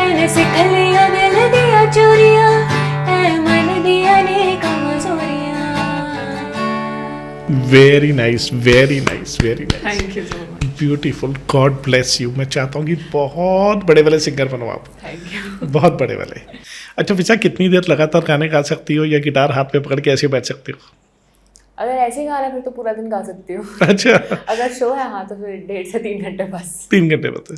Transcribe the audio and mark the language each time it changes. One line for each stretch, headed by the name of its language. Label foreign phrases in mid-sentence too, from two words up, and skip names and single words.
Punjabi: ਸਿਖ ਲਿਆ ਦਿਲ ਦੀਆਂ ਚੋਰੀਆਂ ਐ ਮਨ ਦੀਆਂ ਨੇ ਕਮਜ਼ੋਰੀਆਂ।
English: very nice, very nice, very nice, Thank you so much. Beautiful, God bless you.
Hindi: मैं चाहता हूँ कि बहुत बड़े वाले सिंगर बनो आप,
English: Thank you.
Hindi: बहुत बड़े वाले। अच्छा विशा, कितनी देर लगातार गाने गा सकती हो या गिटार हाथ में पकड़ के ऐसे बैठ सकते हो? अगर ऐसे गाना फिर तो पूरा दिन गा सकती हूँ। अच्छा, अगर शो है हाँ तो फिर 1.5 से 3 घंटे बस। 3 घंटे बता।